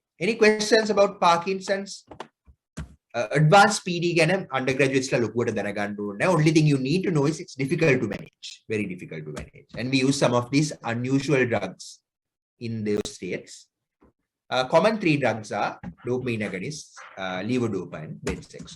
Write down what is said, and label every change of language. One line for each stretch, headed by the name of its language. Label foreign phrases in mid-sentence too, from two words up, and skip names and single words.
English: Any questions about Parkinson's? Advanced PD
Sinhala: ගැන undergraduates ලා ලොකුවට දැනගන්න ඕනේ.
English: Only thing you need to know is it's difficult to manage. Very difficult to manage. And we use some of these unusual drugs in those states. Common three drugs are dopamine agonists, levodopa and benzsexual.